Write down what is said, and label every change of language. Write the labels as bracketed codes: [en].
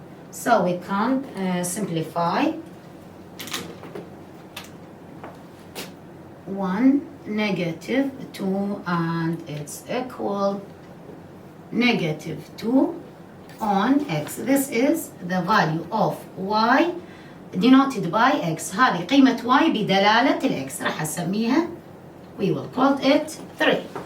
[en] So we can simplify 1 negative 2 and it's equal negative 2 on x. This is the value of y denoted by x. [ar] هذه قيمة y بدلالة الx. راح أسميها, [en] we will call it 3.